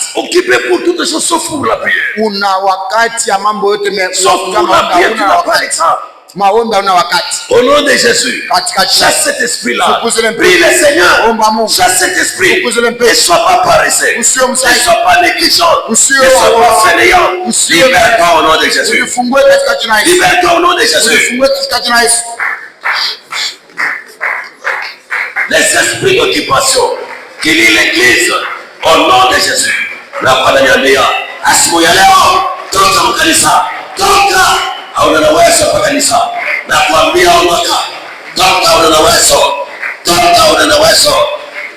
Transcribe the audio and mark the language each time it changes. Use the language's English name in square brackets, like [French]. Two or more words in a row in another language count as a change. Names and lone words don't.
[French] Occupé pour toutes les choses sauf pour la prière. [Swahili] Una wakati ya mambo yote [French] sauf pour la prière, tu n'as pas le temps. [Swahili] Maombi una wakati. [French] Au nom de Jésus, [Swahili] katika [French] chasse cet esprit-là. Prie le Seigneur. [Swahili] Omba Mungu. [French] Chasse cet esprit. Ne sois pas paresseux. Ne sois pas négligent. Ne sois pas fainéant. Libère-toi au nom de Jésus. Libère-toi au nom de Jésus. Les esprits d'occupation qui lient l'église au nom de Jésus. [Swahili] Na pananiambia asubuhi ya leo toka mkanisa, toka hauna na uwezo kwa kanisa. Na kuambia ondoka, toka una na uwezo, toka una na uwezo.